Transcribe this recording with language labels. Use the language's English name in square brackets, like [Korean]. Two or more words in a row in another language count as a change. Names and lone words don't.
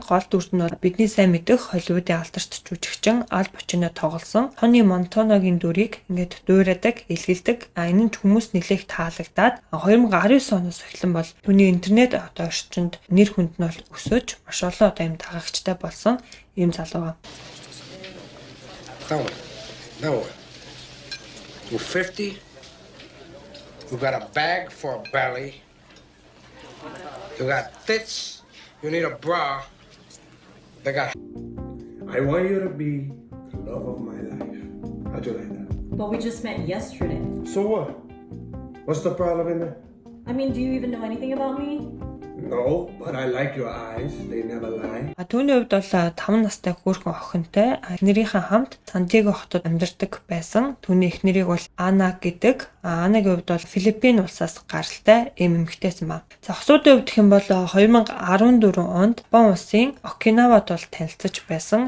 [Mongolian] Гол дүрд нь бол бидний сайн мэдэх Холливуудын алдарт жүжигчин Ал Пачино тоглосон Тони Монтаногийн дүрийг ингээд дуурайдаг, илгэлдэг. Энэ нь хүмүүс нэлээх таалагдаад 2019 оноос эхлэн бол түүний интернет одоо орчинд нэр хүнд нь бол өсөж маш олон одоо юм агчтай болсон ийм залуу. [English] No. You're 50. You got a bag for a belly. You got tits. You need a bra. They got. I want you to be the love of my life. How'd you like that? But we just met yesterday. So what? What's the problem in that? I mean, do you even know anything about me? No, but I like your eyes. They never lie. [Mongolian] Түүний хувьд бол 5 настай хөөрхөн охинтой эхнэрийнхээ хамт Сантьяго хотод амьдардаг байсан. Түүний эхнэрийг бол Ана гэдэг. Анагийн хувьд бол Филиппин улсаас гаралтай эмэгтэйсэн ба. За хосуудын хувьд гэх юм бол 2014 онд Япон улсын Окинавад бол танилцж байсан.